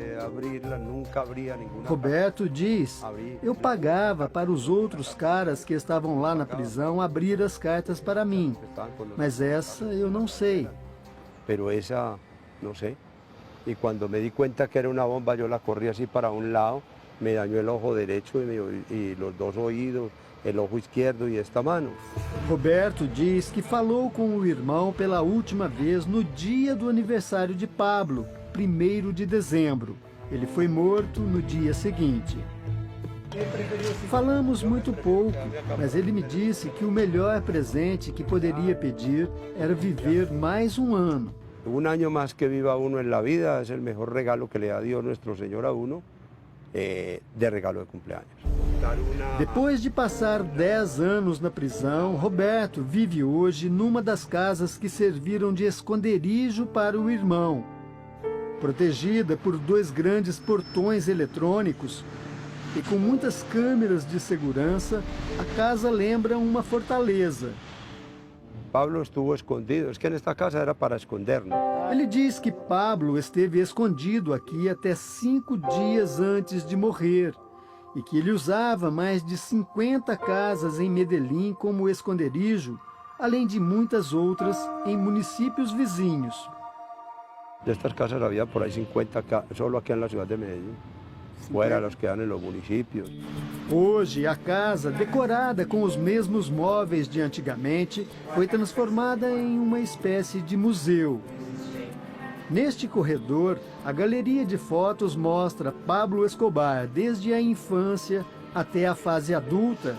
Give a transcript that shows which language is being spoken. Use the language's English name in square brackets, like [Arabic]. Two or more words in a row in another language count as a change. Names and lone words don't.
[Portuguese] Roberto diz: eu pagava para os outros caras que estavam lá na prisão abrir as cartas para mim, mas essa eu não sei. Pero essa, não sei. E quando [Spanish] me di cuenta [Portuguese] que era uma bomba, eu la corri assim para lado, [Spanish] me dañó el ojo derecho y los dos oídos, el ojo izquierdo y esta mano. [Portuguese] Roberto diz que falou com o irmão pela última vez no dia do aniversário de Pablo, 1º de dezembro. Ele foi morto no dia seguinte. Falamos muito pouco, mas ele me disse que o melhor presente que poderia pedir era viver mais um ano. [Spanish] Un año más que viva uno en la vida es el mejor regalo que le da Dios nuestro Señor a uno, de regalo de cumpleaños. [Portuguese] Depois de passar 10 anos na prisão, Roberto vive hoje numa das casas que serviram de esconderijo para o irmão. Protegida por 2 grandes portões eletrônicos e com muitas câmeras de segurança, a casa lembra uma fortaleza. [Spanish] Pablo estuvo escondido, es que en esta casa era para escondernos. [Portuguese] Ele diz que Pablo esteve escondido aqui até 5 dias antes de morrer e que ele usava mais de 50 casas em Medellín como esconderijo, além de muitas outras em municípios vizinhos. [Spanish] De estas casas había por ahí 50 solo aquí en la ciudad de Medellín. Fuera los que dan en los municipios. [Portuguese] Hoje, a casa, decorada com os mesmos móveis de antigamente, foi transformada em uma espécie de museu. Neste corredor, a galeria de fotos mostra Pablo Escobar desde a infância até a fase adulta.